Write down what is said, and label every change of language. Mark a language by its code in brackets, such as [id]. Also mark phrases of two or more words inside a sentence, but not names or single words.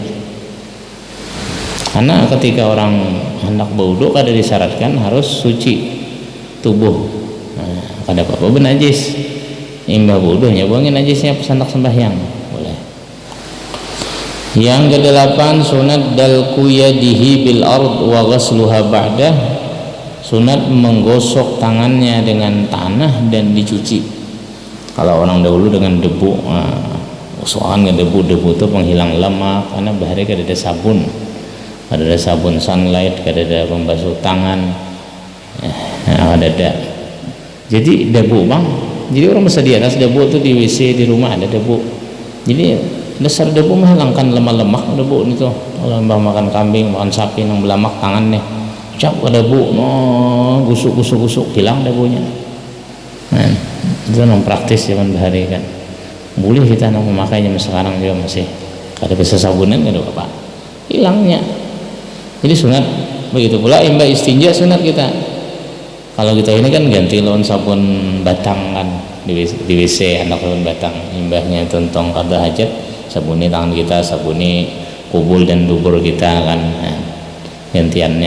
[bjn] Karena ketika orang hendak berwudu kada disyaratkan harus suci tubuh. Nah, kada apa-apa benajis. Imbah wudunya buangin najisnya pas hendak sembahyang boleh. [id] Yang kedelapan, sunat [ar] دلك يديه بالأرض وغسلها بعده, [id] sunat menggosok tangannya dengan tanah dan dicuci. [bjn] Kalau orang dahulu dengan debu, soalnya debu itu penghilang lemak, karena bahari kada ada sabun, kada ada sabun sunlight, kada ada pembasuh tangan, ada. Jadi debu bang. Jadi orang bisa di atas debu itu di WC di rumah ada debu. Jadi dasar debu menghilangkan lemak debu itu. Kalau makan kambing, makan sapi yang belamak tangan nih, cap ke debu, gusuk hilang debunya. Nah, itu yang praktis zaman bahari kan. Boleh kita yang memakainya sekarang juga masih. Kada bisa sabunan kada apa, hilangnya. Jadi sunat begitu pula imbah istinja sunat kita. Kalau kita ini kan ganti lawan sabun batang kan di WC anak sabun batang, imbahnya tentang kada hajat sabuni tangan kita, sabuni kubul dan dubur kita kan, nah, gantiannya.